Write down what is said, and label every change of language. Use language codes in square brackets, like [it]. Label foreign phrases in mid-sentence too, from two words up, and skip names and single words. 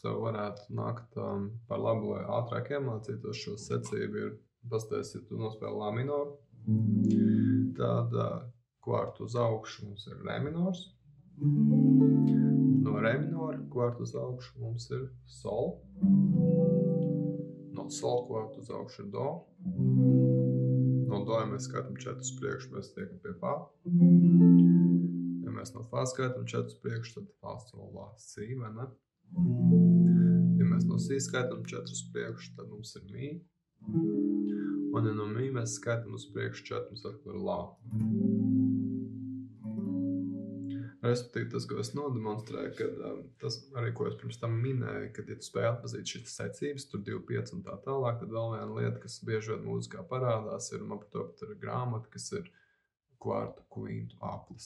[lv] tev varētu nākt par labu, lai ātrāk iemācītos šo secību, ir pastāties, ja tu nospēli la minoru, tad kvartu uz augšu mums ir re minors, no re minora kvartu uz augšu mums ir sol, no sol kvartu uz augšu ir do, no do, ja mēs skaitam 4 uz priekšu, mēs tiekam pie fa. Ja mēs no fa skaitam 4 uz priekšu, tad fa, sol, la, si, vai ne? Ja mēs no si skaitam 4 uz priekšu, tad mums ir mi. Un ja no mi mēs skaitam uz priekšu 4, mums atkal ir la. Respektīvi, tas, ko es nodemonstrēju, kad tas arī, ko es pirms tam minēju, kad, ja tu spēj atpazīt šīs secības, tur 2, 5 un tā tālāk, tad vēl viena lieta, kas bieži vien mūzikā parādās, ir, man par to pat ir grāmata, kas ir kvartu, kvintu, aplis.